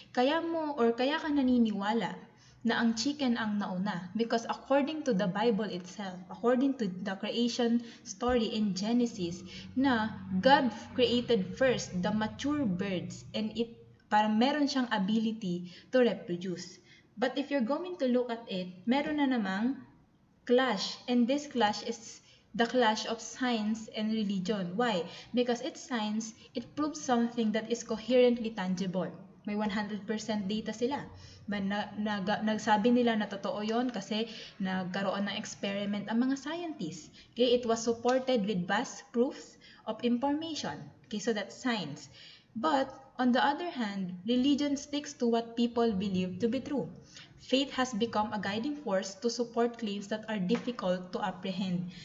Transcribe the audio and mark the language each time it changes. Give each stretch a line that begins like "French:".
Filipino: Kaya ka naniniwala na ang chicken ang nauna
English: because according to the Bible itself, according to the creation story in Genesis, na God created first the mature birds and
Filipino: para meron siyang
English: ability to reproduce. But if you're going to look at it,
Filipino: meron na namang
English: clash, and this clash is the clash of science and religion. Why? Because it's science, it proves something that is coherently tangible.
Filipino: May 100% data sila. Nagsabi nila na totoo yon kasi nagkaroon ng experiment ang mga scientists.
English: Okay? It was supported with vast proofs of information. Okay, so that's science. But, on the other hand, religion sticks to what people believe to be true. Faith has become a guiding force to support claims that are difficult to apprehend.